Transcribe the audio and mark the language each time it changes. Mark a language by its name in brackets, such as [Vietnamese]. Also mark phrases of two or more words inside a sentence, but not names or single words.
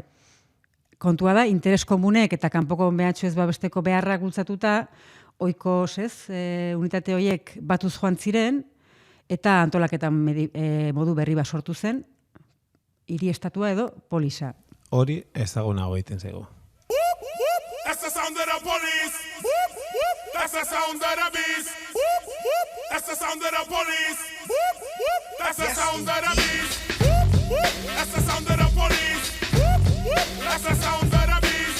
[Basque] Kontua da, interes komunek eta kanpoko behatxo ez babesteko beharrak bultzatuta, oikos, ez, unitate horiek batuz joan ziren, eta antolaketan modu berri bat sortu zen, hiri estatua edo polisa. Hori ezagunago egiten zaigu. [English] That's the sound of the police. That's the sound of the beast. That's the sound of the police. That's the sound of the beast. That's the sound of the police. That's the sound of the beast.